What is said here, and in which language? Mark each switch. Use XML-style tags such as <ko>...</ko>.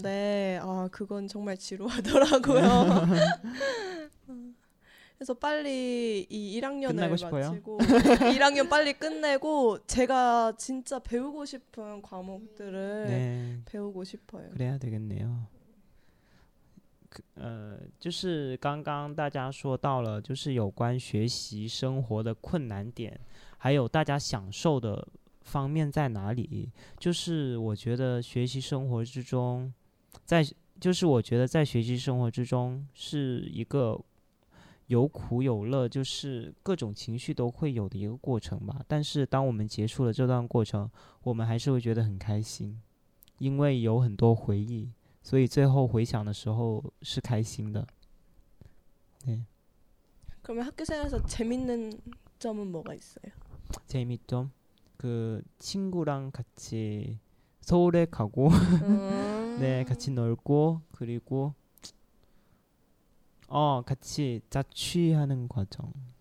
<ko>듣는데 아, 그건 정말 지루하더라고요. 그래서 빨리 이 끝나고 1학년을 싶어요? 마치고 1학년 빨리 끝내고 제가 진짜 배우고 싶은 과목들을 네, 배우고 싶어요. 그래야 되겠네요.</ko> <zh>就是刚刚大家说到了，就是有关学习生活的困难点，还有大家享受的方面在哪里？就是我觉得学习生活之中，在就是我觉得在学习生活之中是一个有苦有乐，就是各种情绪都会有的一个过程吧。但是当我们结束了这段过程，我们还是会觉得很开心，因为有很多回忆，所以最后回想的时候是开心的。对，</zh> <ko>그러면 학교생활에서 재밌는 점은 뭐가 있어요? 재미있죠? 그 친구랑 같이 서울에 가고 네, 같이 놀고 그리고 같이 자취하는 과정.</ko>